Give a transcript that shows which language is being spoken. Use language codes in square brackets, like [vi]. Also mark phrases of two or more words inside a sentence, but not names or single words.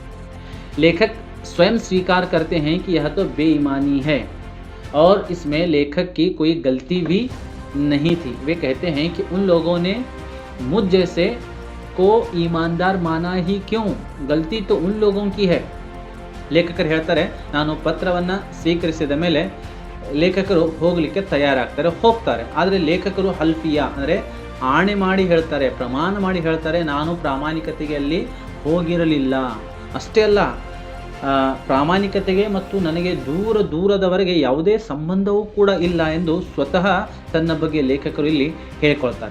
[hi] लेखक स्वयं स्वीकार करते हैं कि यह तो बेईमानी है और इसमें लेखक की कोई गलती भी नहीं थी। वे कहते हैं कि उन लोगों ने मुझ जैसे को ईमानदार माना ही क्यों, गलती तो उन लोगों की है। [kn] ಲೇಖಕರು ಹೇಳ್ತಾರೆ, ನಾನು ಪತ್ರವನ್ನು ಸ್ವೀಕರಿಸಿದ ಮೇಲೆ ಲೇಖಕರು ಹೋಗಲಿಕ್ಕೆ ತಯಾರಾಗ್ತಾರೆ, ಹೋಗ್ತಾರೆ. ಆದರೆ ಲೇಖಕರು ಹಲ್ಫಿಯಾ ಅಂದರೆ ಆಣೆ ಮಾಡಿ ಹೇಳ್ತಾರೆ, ಪ್ರಮಾಣ ಮಾಡಿ ಹೇಳ್ತಾರೆ, ನಾನು ಪ್ರಾಮಾಣಿಕತೆಗೆ ಅಲ್ಲಿ ಹೋಗಿರಲಿಲ್ಲ. ಅಷ್ಟೇ ಅಲ್ಲ, ಪ್ರಾಮಾಣಿಕತೆಗೆ ಮತ್ತು ನನಗೆ ದೂರದವರೆಗೆ ಯಾವುದೇ ಸಂಬಂಧವೂ ಕೂಡ ಇಲ್ಲ ಎಂದು ಸ್ವತಃ ತನ್ನ ಬಗ್ಗೆ ಲೇಖಕರು ಇಲ್ಲಿ ಹೇಳ್ಕೊಳ್ತಾರೆ.